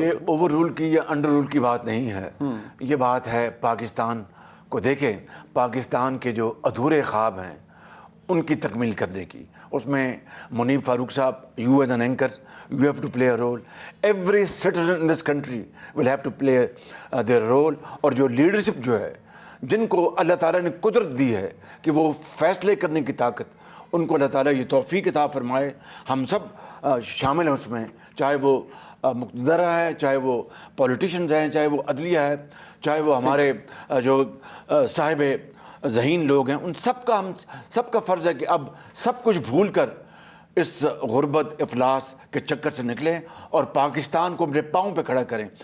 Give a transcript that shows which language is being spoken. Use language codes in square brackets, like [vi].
[ur] یہ over role کی یا انڈر رول کی بات نہیں ہے، یہ بات ہے پاکستان کو دیکھیں، پاکستان کے جو ادھورے خواب ہیں ان کی تکمیل کرنے کی. اس میں منیب فاروق صاحب، [en] you as an anchor, you have to play a role. Every citizen in this country will have to play their role. [ur] اور جو لیڈرشپ جو ہے، جن کو اللہ تعالیٰ نے قدرت دی ہے کہ وہ فیصلے کرنے کی طاقت، ان کو اللہ تعالیٰ یہ توفیق عطا فرمائے. ہم سب شامل ہیں اس میں, چاہے وہ مقتدر ہے, چاہے وہ پولیٹیشنز ہیں, چاہے وہ عدلیہ ہے, چاہے وہ ہمارے جو صاحب ذہین لوگ ہیں. ان سب کا فرض ہے کہ اب سب کچھ بھول کر اس غربت افلاس کے چکر سے نکلیں اور پاکستان کو اپنے پاؤں پہ کھڑا کریں.